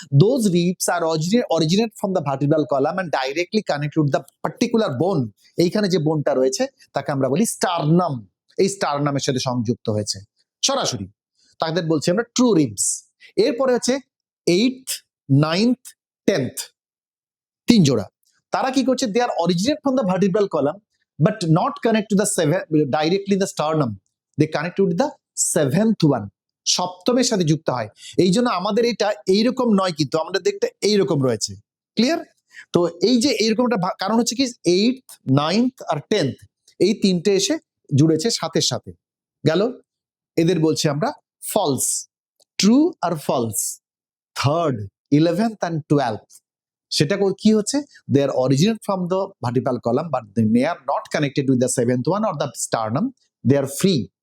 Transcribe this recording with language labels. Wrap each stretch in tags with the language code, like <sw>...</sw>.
<en>Those ribs are originate from the vertebral column and directly connected with the particular bone.</en> <bn>এইখানে যে বোনটা রয়েছে তাকে আমরা বলি স্টারনাম। এই স্টারনামের সাথে সংযুক্ত হয়েছে সরাসরি, তাদের বলছি আমরা ট্রু রিবস। এরপরে হচ্ছে 8th, 9th, 10th, 3 জোড়া। তারা কি করছে?</bn> <en>they are originate from the vertebral column but not connect to the directly the sternum, they connect to the 7th one,</en> <bn>সপ্তমের সাথে যুক্ত হয়। এই জন্য আমাদের এটা এইরকম নয়, কিন্তু আমাদের দেখতে এইরকম রয়েছে। ক্লিয়ার? তো এই যে এইরকম একটা কারণ হচ্ছে কি, 8th, 9th আর 10th, এই তিনটে এসে জুড়েছে সাথের সাথে গেল। এদের বলছি আমরা false, true আর false. 3rd, 11th and 12th, সেটা কি হচ্ছে?</bn> <en>they are originate from the vertebral column but they are not connected with the 7th one or the sternum, they are free.</en>